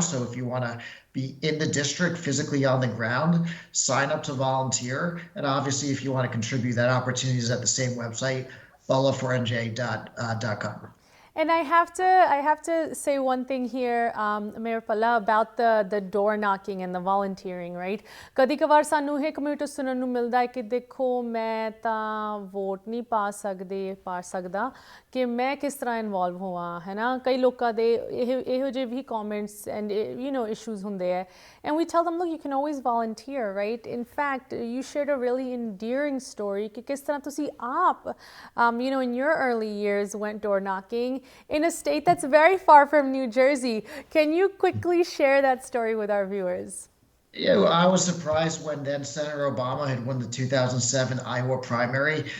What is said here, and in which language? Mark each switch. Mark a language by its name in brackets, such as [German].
[English] So if you want to be in the district physically on the ground, sign up to volunteer. And obviously, if you want to contribute, that opportunity is at the same website, bhalla4nj.com. And I have to say one thing here, Mayor Bhalla, about the door knocking and the volunteering, right? [Punjabi] ਕਦੀ ਕਵਾਰ ਸਾਨੂੰ ਇਹ community ਸੁਣਨ ਨੂੰ ਮਿਲਦਾ ਹੈ ਕਿ ਦੇਖੋ ਮੈਂ ਤਾਂ ਵੋਟ ਨਹੀਂ ਪਾ ਸਕਦਾ ਕਿ ਮੈਂ ਕਿਸ ਤਰ੍ਹਾਂ ਇਨਵੋਲਵ ਹੋਵਾਂ, ਹੈ ਨਾ? ਕਈ ਲੋਕਾਂ ਦੇ ਇਹੋ ਜਿਹੇ ਵੀ ਕਮੈਂਟਸ ਐਂਡ ਇਸ਼ੂਜ਼ ਹੁੰਦੇ ਹੈ, [English] and we tell them, look, you can always volunteer, right? In fact, you shared a really endearing story [Punjabi] ਕਿ ਕਿਸ ਤਰ੍ਹਾਂ ਤੁਸੀਂ ਆਪ [English] in your early years went door knocking in a state that's very far from New Jersey. Can you quickly share that story with our viewers? Yeah, well, I was surprised when then Senator Obama had won the 2007 Iowa primary.